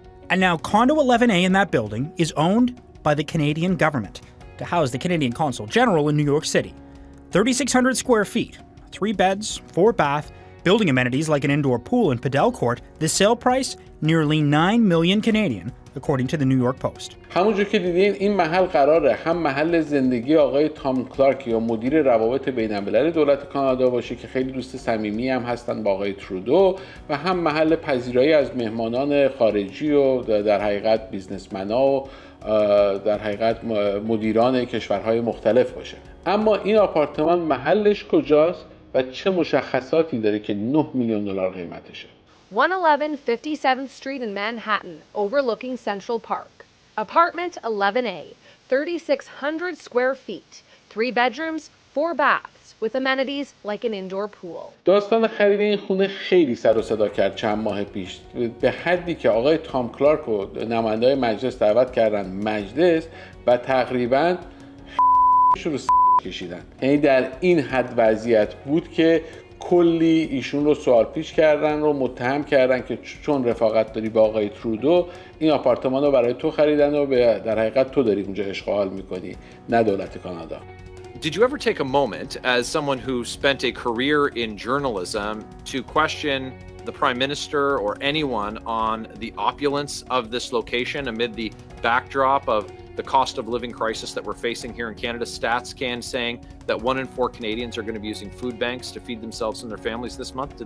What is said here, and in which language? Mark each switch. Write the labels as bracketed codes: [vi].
[en] And now Condo 11A in that building is owned by the Canadian government to house the Canadian Consul General in New York City. 3,600 square feet, 3 beds, 4 bath, building amenities like an indoor pool and padel court. The sale price, nearly 9 million Canadian, according to the New York Post. [fa] همونجور که دیدین این محل قراره هم محل زندگی آقای تام کلارک یا مدیر روابط بین‌المللی دولت کانادا باشه که خیلی دوست صمیمی هم هستن با آقای ترودو و هم محل پذیرایی از مهمانان خارجی و در حقیقت بیزنسمن‌ها و در حقیقت مدیران کشورهای مختلف باشه. اما این آپارتمان محلش کجاست و چه مشخصاتی داره که 9 میلیون دلار قیمتشه؟ [en] 111 57th Street in Manhattan, overlooking Central Park. Apartment 11A, 3,600 square feet, 3 bedrooms, 4 baths, with amenities like an indoor pool. [fa] داستان خرید این خونه خیلی سر و صدا کرد چند ماه پیش، به حدی که آقای تام کلارک و نماینده‌های مجلس دعوت کردن مجلس و تقریباً شروع کشیدن. یعنی در این حد وضعیت بود که کلی ایشون رو سوال پیش کردن رو متهم کردن که چون رفاقت داری با آقای ترودو این آپارتمان رو برای تو خریدن و در حقیقت تو داری اونجا اشغال میکنی نه دولت کانادا. [en] Did you ever take a moment as someone who spent a career in journalism to question the Prime Minister or anyone on the opulence of this location amid the backdrop of the cost of living crisis that we're facing here in Canada? StatsCan saying that 1 in 4 Canadians are going to be using food banks to feed themselves and their families this month.